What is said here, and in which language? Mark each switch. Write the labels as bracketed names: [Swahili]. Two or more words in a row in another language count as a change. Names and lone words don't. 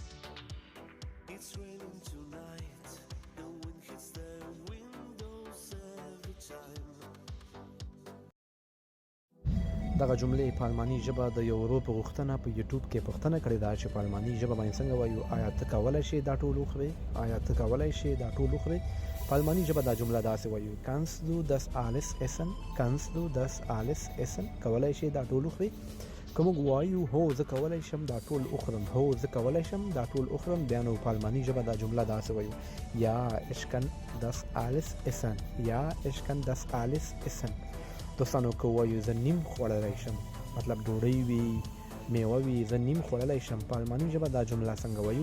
[English] It's raining tonight, the wind hits the windows [Pashto] دغه جملې په الماني ژبه د یو ورور په غوښتنه په یوټیوب کې پوښتنه کړې ده چې په الماني ژبه باندې څنګه وایو. آیا ته کولی شې دا ټول وخورې؟ آیا ته کولی شې دا ټول وخورې؟ په الماني ژبه دا جمله داسې وایو: [German] kannst du das alles essen؟ kannst du das alles essen؟ [Pashto] کولی شې دا ټول وخورې؟ که موږ وایو هو زه کولی شم دا ټول وخورم، هو زه کولی شم دا ټول وخورم، بیا نو په الماني ژبه دا جمله داسې وایو: [German] ja ich kann das alles essen، ja ich kann das alles essen. [Pashto] دوستانو که وایو زه نیم خوړلی شم، مطلب ډوډۍ وي، میوه وي، زه نیم خوړلی شم، په الماني ژبه دا جمله څنګه وایو؟